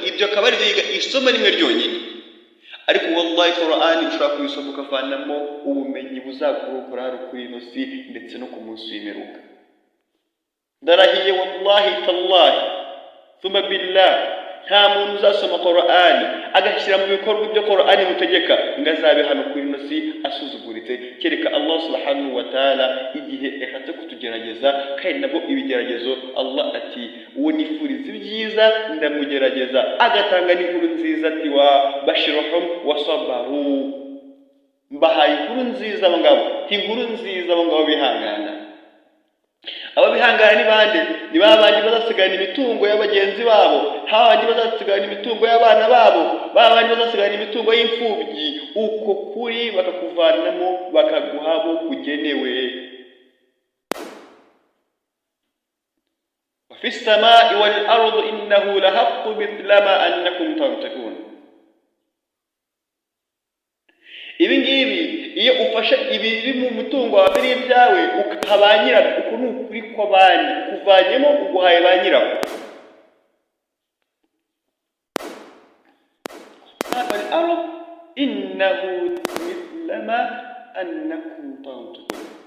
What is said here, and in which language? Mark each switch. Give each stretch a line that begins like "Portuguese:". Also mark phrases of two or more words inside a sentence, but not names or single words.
Kinyarwanda: Ibyo akaba ari byo isomo rimwe ryonyine, ariko wallahi Qur'ani ushobora kuyisoma ukavanamo ubumenyi buzakurokora hari kuri ino si ndetse no ku munsi w'imperuka.
Arabic: Ndarahiye والله تالله ثم بالله,
Kinyarwanda: nta muntu uzasoma Qur'ani agashyira mu bikorwa ibyo Qur'ani mutegeka ngo azabe hano kuri ino si asuzuguritse, kereka
Arabic: الله سبحانه وتعالى
Kinyarwanda: igihe yashatse kutugerageza. Kandi nabwo ibigeragezo Allah ati uwo nifuriza ibyiza ndamugerageza, agatanga n'inkuru nziza ati
Arabic: وبشرهم وصابروا,
Kinyarwanda: mbahaye inkuru nziza abo ngabo, inkuru nziza abo ngabo bihangana. Aba bihangana ni bande? Ni babandi bazasigana imitungo y'abagenzi babo, habandi bazasigana imitungo y'abana babo, babandi bazasigana imitungo y'imfubyi. Uko kuri bakakuvanamo bakaguha bo kugenewe.
Arabic: وفي السماء والأرض إنه لحق مثلما أنكم تنطقون.
Kinyarwanda: Ibi ngibi iyo ufashe ibiri mu mutungo wa biri byawe ukabanyira, uko ni ukuri kw'abandi, ukuvanyemo uguhaye ba nyirawo.
Arabic: إنه مثلما أنكم تنطقون.